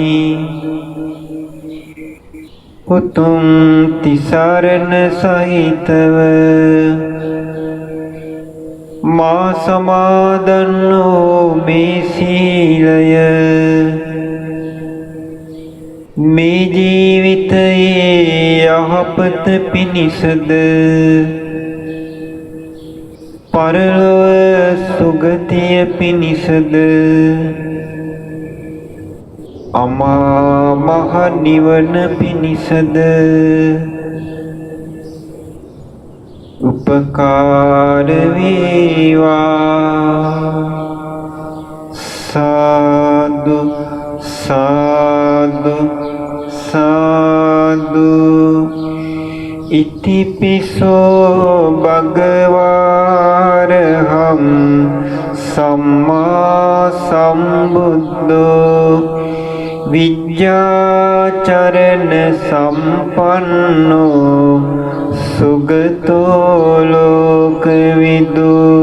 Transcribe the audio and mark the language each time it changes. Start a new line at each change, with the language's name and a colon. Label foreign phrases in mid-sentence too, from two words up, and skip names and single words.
Sinhala: උතුම් තිසරණ සහිතව මා සමාදන් වූ මේ සීලය මේ ජීවිතයේ යහපත පිණිසද පරලොව සුගතිය පිණිසද අමා මහ නිවන පිණිසද උපකාර වේවා. සාදු සාදු සාදු.
Pali: ඉතිපිසෝ භගවාරහං සම්මා සම්බුද්ධෝ විද්‍යාචරණ සම්පන්නෝ සුගතෝ ලෝකවිදු